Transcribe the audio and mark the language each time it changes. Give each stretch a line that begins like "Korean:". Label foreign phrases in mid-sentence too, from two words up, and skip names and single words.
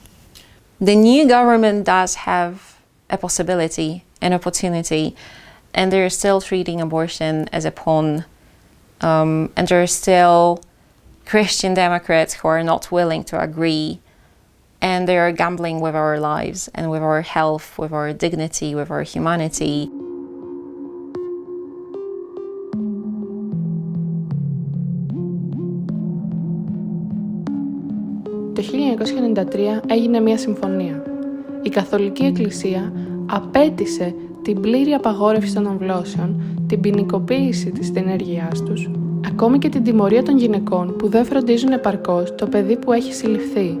English: The new government does have a possibility, an opportunity, and they're still treating abortion as a pawn. And there are still Christian Democrats who are not willing to agree, and they are gambling with our lives and with our health, with our dignity, with our humanity.
Greek: Το 1993 έγινε μια συμφωνία. Η Καθολική Εκκλησία απέτησε την πλήρη απαγόρευση των αμβλώσεων, την ποινικοποίηση της ενέργειάς τους, ακόμη και την τιμωρία των γυναικών που δεν φροντίζουν επαρκώς το παιδί που έχει συλληφθεί.